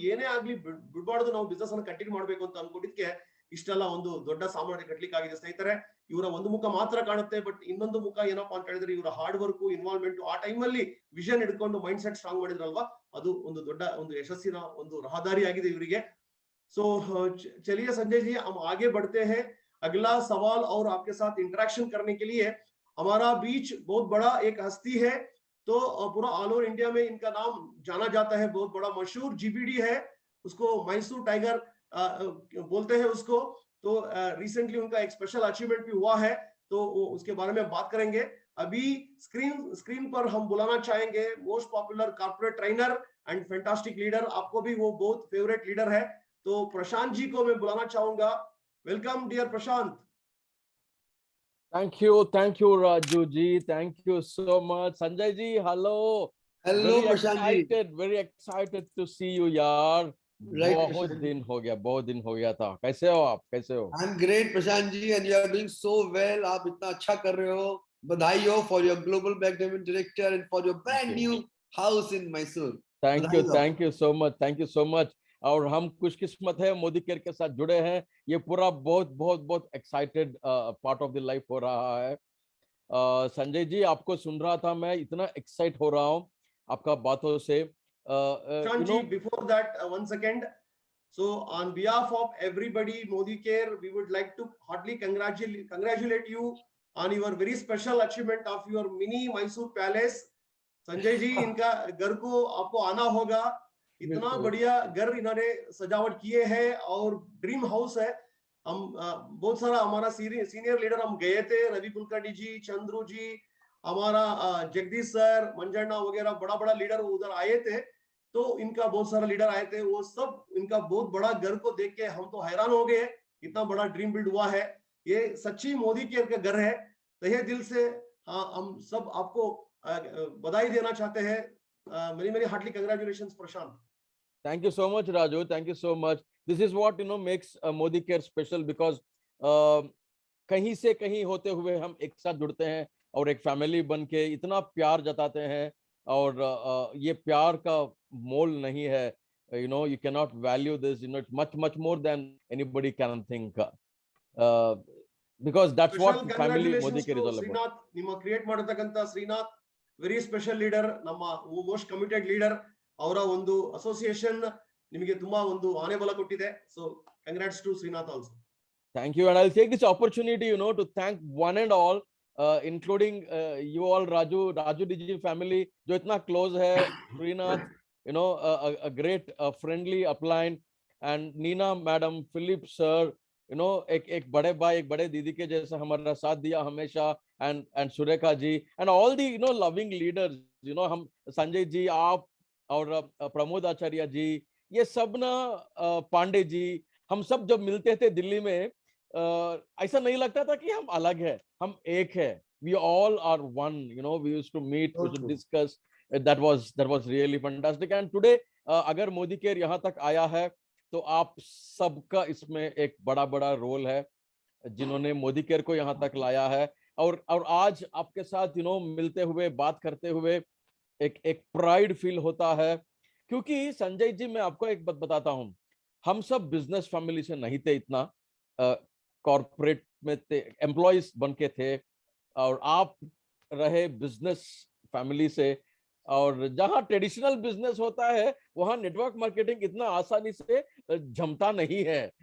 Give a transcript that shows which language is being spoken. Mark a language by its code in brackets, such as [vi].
[kn] ಏನೇ ಆಗ್ಲಿ ಬಿಡ್ಬಾರ್ದು, ನಾವು ಬಿಸ್ನೆಸ್ ಅನ್ನು ಕಂಟಿನ್ಯೂ ಮಾಡ್ಬೇಕು ಅಂತ ಅನ್ಕೊಂಡಿದ್ಕೆ ಇಷ್ಟೆಲ್ಲ ಒಂದು ದೊಡ್ಡ ಸಾಮ್ರಾಜ್ಯ ಕಟ್ಲಿಕ್ಕೆ ಆಗಿದೆ ಸ್ನೇಹಿತರೆ. ಇವರ ಒಂದು ಮುಖ ಮಾತ್ರ ಕಾಣುತ್ತೆ, ಬಟ್ ಇನ್ನೊಂದು ಮುಖ ಏನಪ್ಪಾ ಅಂತ ಹೇಳಿದ್ರೆ ಇವರ ಹಾರ್ಡ್ ವರ್ಕ್, ಇನ್ವಾಲ್ವ್ಮೆಂಟ್, ಆ ಟೈಮಲ್ಲಿ ವಿಷನ್ ಹಿಡ್ಕೊಂಡು ಮೈಂಡ್ ಸೆಟ್ ಸ್ಟ್ರಾಂಗ್ ಮಾಡಿದ್ರಲ್ವಾ, ಅದು ಒಂದು ದೊಡ್ಡ ಒಂದು ಯಶಸ್ಸಿನ ಒಂದು ರಹದಾರಿ ಆಗಿದೆ ಇವರಿಗೆ. [hi] ಸೊ चलिए संजय जी, हम आगे बढ़ते हैं. अगला सवाल और आपके साथ इंटरेक्शन करने के लिए हमारा बीच बहुत बड़ा एक हस्ती है. तो पूरा ऑल ओवर इंडिया में इनका नाम जाना जाता है, बहुत बड़ा मशहूर जीबीडी है, उसको मैसूर टाइगर बोलते हैं उसको. तो रिसेंटली उनका एक स्पेशल अचीवमेंट भी हुआ है, तो उसके बारे में बात करेंगे. अभी स्क्रीन पर हम बुलाना चाहेंगे most popular corporate trainer and fantastic leader. आपको भी वो बहुत फेवरेट लीडर है, तो प्रशांत जी को मैं बुलाना चाहूंगा. Welcome dear Prashant. [en] Thank you, Raju ji. Thank you so much, Sanjay ji. Hello. [hi] Hello Prashant ji. [en] Very excited to see you, यार. Right, [hi] बहुत प्रशांत दिन हो गया था. कैसे हो आप? कैसे हो? [en] I'm great Prashant ji, and you are doing so well. [hi] आप इतना अच्छा कर रहे हो. बधाई हो [en] for your global management director and for your brand new house in Mysore. Thank you so much. [hi] और हम खुशकिस्मत है, मोदी केयर के साथ जुड़े हैं. ये पूरा बहुत excited [en] part of the life [hi] हो रहा है. संजय जी, आपको सुन रहा था मैं, इतना एक्साइट हो रहा हूँ आपका बातों से. [en] Prashant ji, before that, one second. So on behalf of everybody Modi Care, we would like to heartily congratulate you on your very special achievement of your mini Mysore Palace. [hi] Sanjay ji, इनका घर को आपको आना होगा. इतना बढ़िया घर इन्होंने सजावट किए हैं और ड्रीम हाउस है. हम बहुत सारा हमारा सीनियर लीडर हम गए थे, रवि कुलकर्णी जी, चंद्रू जी, हमारा जगदीश सर, मंजन्ना वगैरह बड़ा लीडर उधर आए थे. तो इनका बहुत सारा लीडर आए थे, वो सब इनका बहुत बड़ा घर को देख के हम तो हैरान हो गए. इतना बड़ा ड्रीम बिल्ड हुआ है. ये सच्ची मोदी केयर का घर है. तहे दिल से हम सब आपको बधाई देना चाहते हैं. मेरी Hartley congratulations Prashant. [en] Thank you so much, Raju. Thank you so much. This is what makes Modi Care special, because [hi] कहीं से कहीं होते हुए हम एक साथ जुड़ते हैं और एक फैमिली बन के इतना प्यार जताते हैं. और ये प्यार का मोल नहीं है. [en] You cannot value this. It's much more than anybody can think. Because that's what family Modi Care is all about. [kn] Srinath, ನಿಮ್ಮ create ಮಾಡಿರ್ತಕ್ಕಂತ Srinath very special leader, ನಮ್ಮ ಮೋಸ್ಟ್ ಕಮಿಟೆಡ್ ಲೀಡರ್. ಅವರ ಒಂದು ಅಸೋಸಿಯೇಷನ್ ನಿಮಗೆ ತುಂಬಾ ಒಂದು ಆನೆ ಬಲ ಕೊಟ್ಟಿದೆ. [en] So congrats to Srinath also. Thank you, and I'll take this opportunity, to thank one and all, including you all, Raju Digi family, [hi] जो इतना [en] close है, Srinath, a great friendly upline, and Nina madam, Philip sir, [hi] एक बड़े भाई, एक बड़े दीदी के जैसा हमारा साथ दिया हमेशा, and Surekha ji and all the loving leaders, हम संजय जी, आप और प्रमोद आचार्य जी, ये सब ना, पांडे जी, हम सब जब मिलते थे दिल्ली में, ऐसा नहीं लगता था कि हम अलग है, हम एक है, [en] We all are one, we used to meet, we So used to true. Discuss, that was really fantastic. [hi] And today अगर मोदी केयर यहाँ तक आया है तो आप सबका इसमें एक बड़ा बड़ा रोल है, जिन्होंने मोदी केयर को यहाँ तक लाया है। और आज आपके साथ मिलते हुए, बात करते हुए एक एक प्राइड फील होता है, क्योंकि संजय जी, मैं आपको एक बात बताता हूँ, हम सब बिजनेस फैमिली से नहीं थे, इतना कॉर्पोरेट में थे, एम्प्लॉयज बन के थे, और आप रहे बिजनेस फैमिली से, और जहां ट्रेडिशनल बिजनेस होता है वहां नेटवर्क मार्केटिंग इतना आसानी से जमता नहीं है।